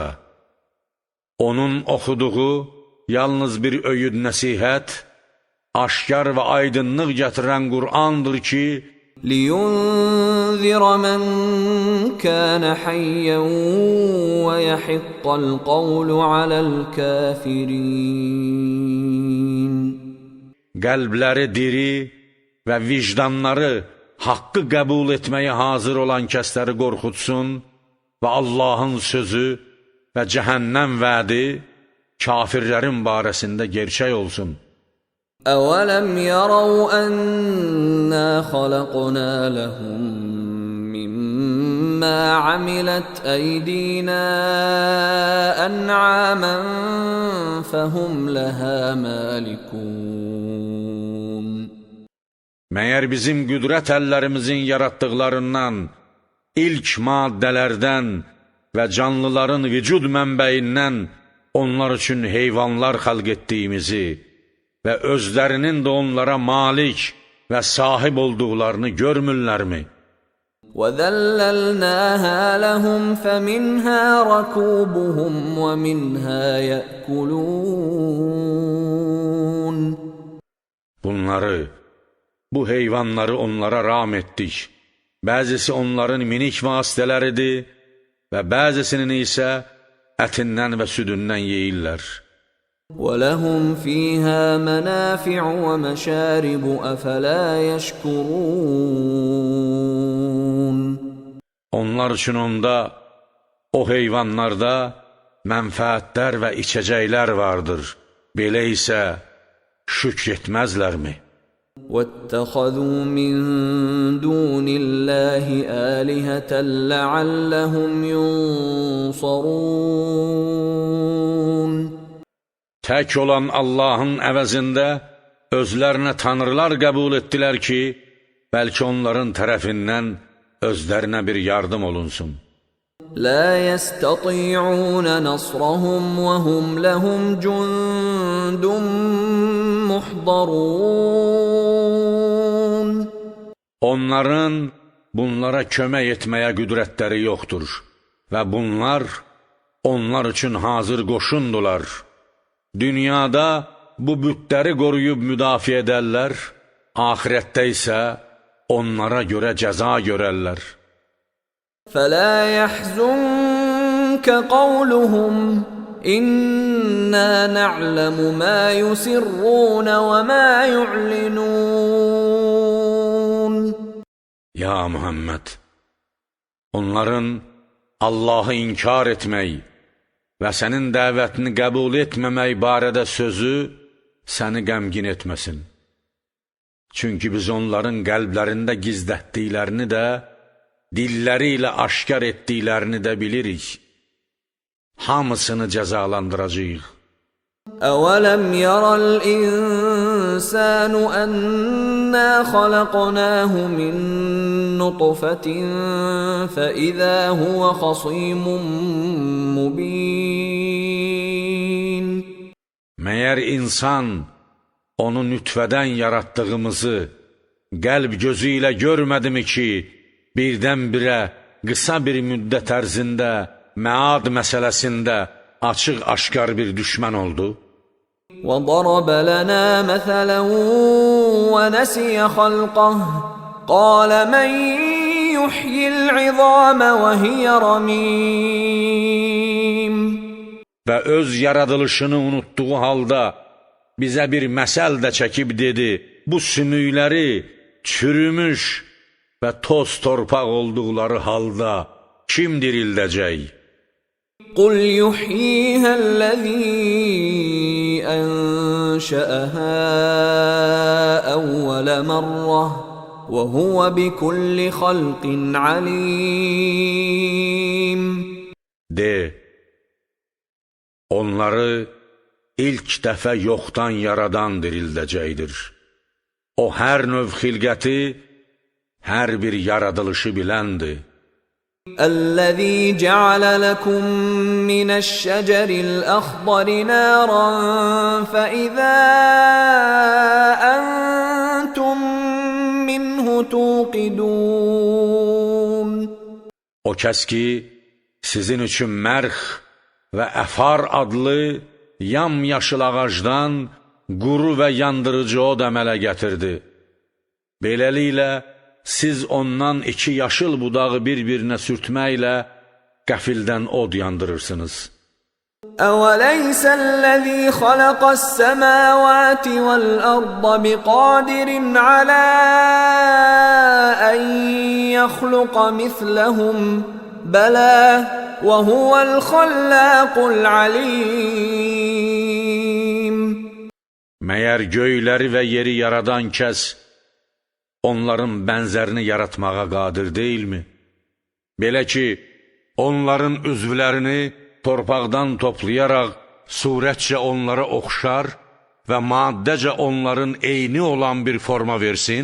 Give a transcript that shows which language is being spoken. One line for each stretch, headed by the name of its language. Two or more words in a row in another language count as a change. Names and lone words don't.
Azerbaijani: Onun oxuduğu yalnız bir öyüd nəsihət, aşkar və aydınlıq gətirən Qur'andır ki,
Arabic: لِيُنذِرَ مَنْ كَانَ حَيًّا وَيَحِقَّ الْقَوْلُ عَلَى الْكَافِرِينَ.
Azerbaijani: Qəlbləri diri və vicdanları haqqı qəbul etməyə hazır olan kəsləri qorxutsun və Allahın sözü və cəhənnəm vədi kafirlərin barəsində gerçək olsun.
Arabic: أَوَلَمْ يَرَوْا أَنَّا خَلَقْنَا لَهُم مما عملت أيدينا أنعاما فهم لها مالكون.
Azerbaijani: Məyər bizim qüdrət əllərimizin yaratdıqlarından, ilk maddələrdən və canlıların vücud mənbəyindən onlar üçün heyvanlar xalq etdiyimizi və özlərinin də onlara malik və sahib olduqlarını görmürlərmi?
Arabic: وَذَلَّلْنَاهَا لَهُمْ فَمِنْهَا رَكُوبُهُمْ وَمِنْهَا يَأْكُلُونَ.
Azerbaijani: Bu heyvanları onlara ram etdik. Bəzisi onların minik vasitələridir və bəzisinin isə ətindən və südündən yeyirlər.
Arabic: وَلَهُمْ فِيهَا مَنَافِعُ وَمَشَارِبُ أَفَلَا يَشْكُرُونَ.
Azerbaijani: Onlar üçün onda, o heyvanlarda mənfəətlər və içəcəklər vardır. Belə isə şükr etməzlərmi?
Arabic: وَاتَّخَذُوا مِن دُونِ اللَّهِ آلِهَةً لَعَلَّهُمْ يُنصَرُونَ.
Azerbaijani: Tək olan Allahın əvəzində özlərinə tanrılar qəbul etdilər ki, bəlkə onların tərəfindən özlərinə bir yardım olunsun.
Arabic: لَا يَسْتَطِيعُونَ نَصْرَهُمْ وَهُمْ لَهُمْ جُنْدٌ مُحْضَرُونَ.
Azerbaijani: Onların bunlara kömək etməyə qüdrətləri yoxdur və bunlar onlar üçün hazır qoşundular. Dünyada bu bütləri qoruyub müdafiə edərlər, ahirətdə isə onlara görə cəza görərlər.
Arabic: فَلَا يَحْزُنكَ قَوْلُهُمْ إِنَّا نَعْلَمُ مَا يُسِرُّونَ وَمَا يُعْلِنُونَ.
Azerbaijani: Ya Muhammed, onların Allahı inkar etmək və sənin dəvətini qəbul etməmək barədə sözü səni qəmgin etməsin. Çünki biz onların qəlblərində gizlətdiklərini də, dilləri ilə aşkar etdiklərini də bilirik. Hamısını cəzalandıracağıq.
Arabic: أَوَلَمْ يَرَ الْإِنسَانُ أَنَّا خَلَقْنَاهُ مِن نُّطْفَةٍ فَإِذَا هُوَ خَصِيمٌ مُّبِينٌ.
Azerbaijani: Məyər insan onu nütfədən yaratdığımızı qəlb gözü ilə görmədimi ki, birdən-birə qısa bir müddət ərzində məad məsələsində açıq-aşkar bir düşmən oldu?
Arabic: وَضَرَبَ لَنَا مَثَلًا وَنَسِيَ خَلْقَهُ قَالَ مَنْ يُحْيِي الْعِظَامَ وَهِيَ رَمِيمٌ.
Azerbaijani: Və öz yaradılışını unutduğu halda bizə bir məsəl də çəkib dedi, bu sümükləri çürümüş və toz torpaq olduqları halda kim dirildəcək?
Arabic: قُلْ يُحْيِيهَا الَّذِي أَنشَأَهَا أَوَّلَ مَرَّةٍ وَهُوَ بِكُلِّ خَلْقٍ عَلِيمٌ.
Azerbaijani: De, onları ilk dəfə yoxdan yaradan dirildəcəkdir. O hər növ xilqəti, hər bir yaradılışı biləndir.
Arabic: الذي جعل لكم من الشجر الأخضر نارا فإذا أنتم منه توقدون.
Azerbaijani: O kəs ki, sizin üçün mərx və əfar adlı yamyaşıl ağacdan quru və yandırıcı od əmələ gətirdi. Beləliklə, siz ondan iki yaşıl budağı bir-birinə sürtməklə qəfildən od yandırırsınız.
Arabic: أَوَلَيْسَ الَّذِي خَلَقَ السَّمَاوَاتِ وَالْأَرْضَ بِقَادِرٍ عَلَى أَن يَخْلُقَ مِثْلَهُمْ بَلَى وَهُوَ الْخَلَّاقُ الْعَلِيمُ.
Azerbaijani: Məyər göyləri və yeri yaradan kəs onların bənzərini yaratmağa qadir deyilmi? Belə ki, onların üzvlərini torpaqdan toplayaraq surətcə onlara oxşar və maddəcə onların eyni olan bir forma versin?